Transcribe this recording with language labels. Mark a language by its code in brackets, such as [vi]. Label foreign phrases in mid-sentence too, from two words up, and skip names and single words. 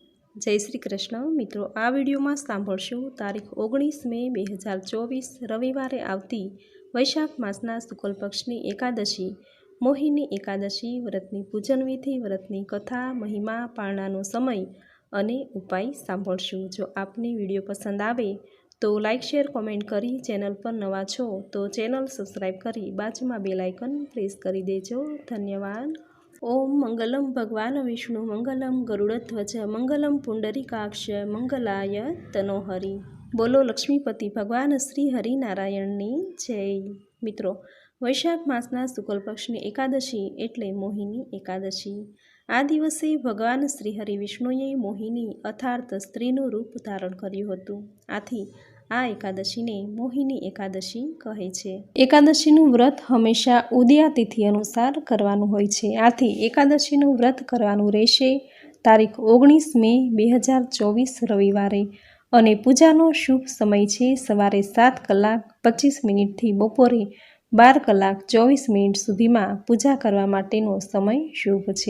[gu] જય શ્રી કૃષ્ણ મિત્રો, આ વિડીયોમાં સાંભળશું તારીખ 19 મે 2024 રવિવારે આવતી વૈશાખ માસના શુક્લ પક્ષની એકાદશી મોહિની એકાદશી વ્રતની પૂજન વિધિ, વ્રતની કથા, મહિમા, પાળનાનો સમય અને ઉપાય સાંભળશું। જો આપને વિડીયો પસંદ આવે તો લાઇક, શેર, કોમેન્ટ કરી ચેનલ પર નવા છો તો ચેનલ સબસ્ક્રાઈબ કરી બાજુમાં બેલ આઇકન પ્રેસ કરી દેજો। ધન્યવાદ। [sa] ओम मंगलम भगवान विष्णु मंगलम गरुड़ध्वज मंगलम पुंडरीकाक्ष मंगलाय तनोहरि। [gu] બોલો લક્ષ્મીપતિ ભગવાન શ્રી હરિનારાયણની જય। મિત્રો, વૈશાખ માસના શુક્લ પક્ષની એકાદશી એટલે મોહિની એકાદશી। આ દિવસે ભગવાન શ્રી હરિ વિષ્ણુએ મોહિની અર્થાત स्त्रीનું રૂપ ધારણ કર્યું હતું। આથી આ એકાદશીને મોહિની એકાદશી કહે છે। એકાદશીનું વ્રત હંમેશા ઉદયા તિથિ અનુસાર કરવાનું હોય છે। આથી એકાદશીનું વ્રત કરવાનું રહેશે તારીખ 19 મે 2024 રવિવારે અને પૂજાનો શુભ સમય છે સવારે 7 કલાક 25 મિનિટથી બપોરે 12 કલાક 24 મિનિટ સુધીમાં પૂજા કરવા માટેનો સમય શુભ છે।